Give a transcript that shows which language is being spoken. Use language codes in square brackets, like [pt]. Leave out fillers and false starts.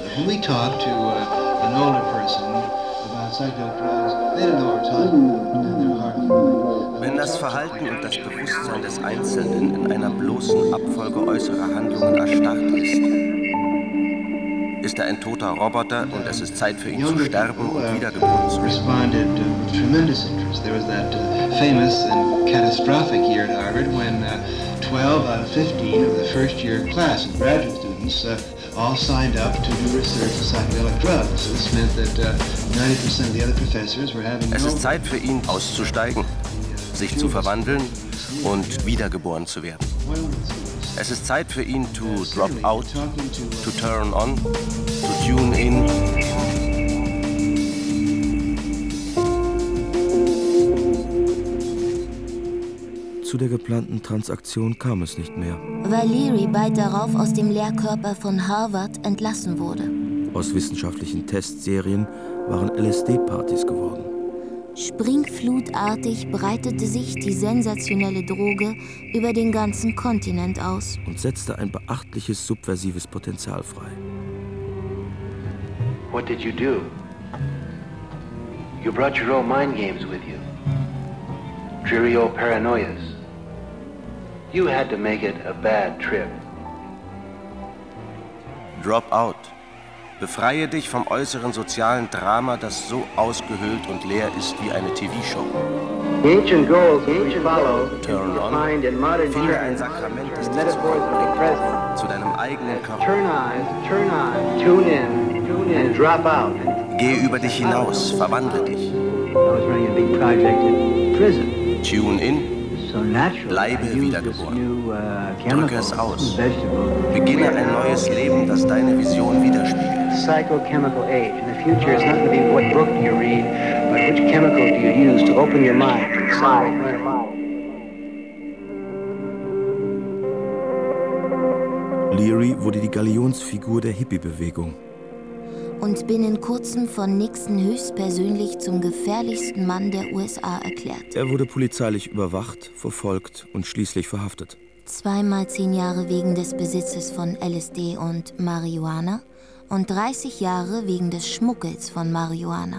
[en] When we talk to an older person about psychedelic drugs, they don't know what we're talking about. [de] Wenn das Verhalten und das Bewusstsein des Einzelnen in einer bloßen Abfolge äußerer Handlungen erstarrt ist, ist er ein toter Roboter und es ist Zeit für ihn zu sterben und wiedergeboren zu [en] werden. Tremendous interest. There was that famous and catastrophic year at Harvard when 12 out of 15 of the first year class of graduate students all signed up to do research on psychedelic drugs. This meant that 90% of the other professors were having. [de] Es ist Zeit für ihn auszusteigen, sich zu verwandeln und wiedergeboren zu werden. Es ist Zeit für ihn [en] to drop out, to turn on, to tune in. [de] Zu der geplanten Transaktion kam es nicht mehr. Weil Leary bald darauf aus dem Lehrkörper von Harvard entlassen wurde. Aus wissenschaftlichen Testserien waren LSD-Partys geworden. Springflutartig breitete sich die sensationelle Droge über den ganzen Kontinent aus. Und setzte ein beachtliches subversives Potenzial frei. [en] What did you do? You brought your own mind games with you. Dreary old paranoias. You had to make it a bad trip. Drop out. [de] Befreie dich vom äußeren sozialen Drama, das so ausgehöhlt und leer ist wie eine TV-Show. [en] The ancient goals we follow, turn on, [de] finde ein Sakrament des Zufalls zu deinem eigenen Körper. [en] Turn on, tune in, and drop out. [de] Geh über dich hinaus, verwandle dich. [en] I was running a big project in prison. Tune in, [de] Bleibe wiedergeboren. Drücke es aus. Beginne ein neues Leben, das deine Vision widerspiegelt. [en] Psychochemical age. The future is not going to be what book do you read, but which chemical do you use to open your mind. [de] Leary wurde die Galionsfigur der Hippie-Bewegung. Und binnen kurzem von Nixon höchstpersönlich zum gefährlichsten Mann der USA erklärt. Er wurde polizeilich überwacht, verfolgt und schließlich verhaftet. 2x10 Jahre wegen des Besitzes von LSD und Marihuana und 30 Jahre wegen des Schmuggels von Marihuana.